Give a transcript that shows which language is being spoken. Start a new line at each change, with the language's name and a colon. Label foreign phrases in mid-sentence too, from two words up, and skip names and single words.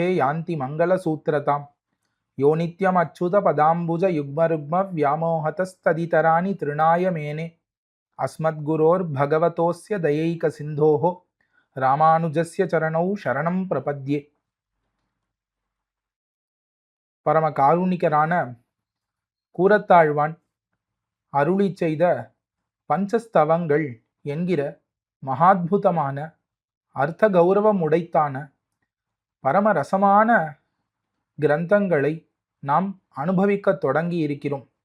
Sanskrit: यान्ति मंगलसूत्रताम् यो नित्यमच्युत पदाम्बुज युग्मरुग्म व्यामोहतस्तदितराणि तृणाय मेने अस्मद्गुरोर्भगवतोस्य दयैकसिन्धोः रामानुजस्य चरणौ शरणं प्रपद्ये.
Tamil: பரம காருணிகரான கூரத்தாழ்வான் அருளி செய்த பஞ்சஸ்தவங்கள் என்கிற மகாத்புதமான அர்த்த கௌரவம் உடைத்தான பரமரசமான கிரந்தங்களை நாம் அனுபவிக்க தொடங்கி இருக்கிறோம்.